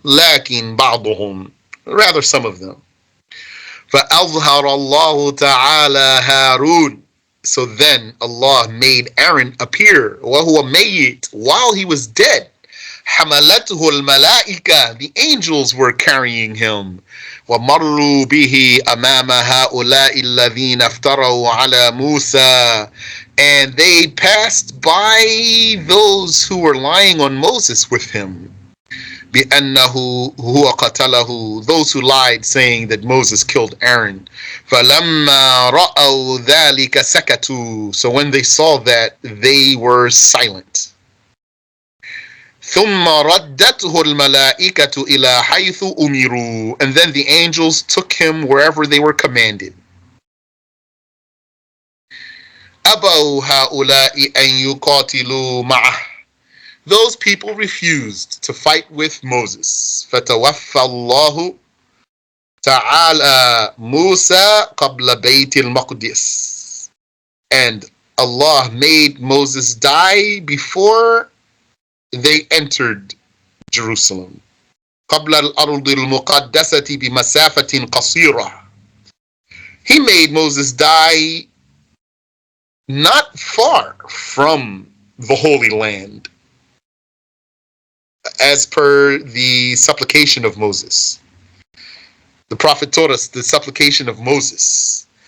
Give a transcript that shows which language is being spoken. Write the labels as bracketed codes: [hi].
[ar] لكن بعضهم. [en] Rather some of them. [ar] فأظهر الله تعالى هارون. [en] So then Allah made Aaron appear [ar] وهو ميت, [en] while he was dead. [ar] حملته الملائكة. [en] The angels were carrying him. [ar] ومروا به أمام هؤلاء الذين افتروا على موسى. [en] And they passed by those who were lying on Moses with him. [ar] بأنه هو قتله. [en] Those who lied, saying that Moses killed Aaron. [ar] فلما رأوا ذلك سكتوا. [en] So when they saw that, they were silent. [ar] ثم ردته الملائكة إلى حيث أمروا. [en] And then the angels took him wherever they were commanded. [ar] أبوا هؤلاء أن يقاتلوا معه. [en] Those people refused to fight with Moses. [ar] فتوفى الله تعالى موسى قبل بيت المقدس. [en] And Allah made Moses die before they entered Jerusalem. [ar] قبل الأرض المقدسة بمسافة قصيرة. [en] He made Moses die not far from the Holy Land, as per the supplication of Moses. The Prophet taught us the supplication of Moses.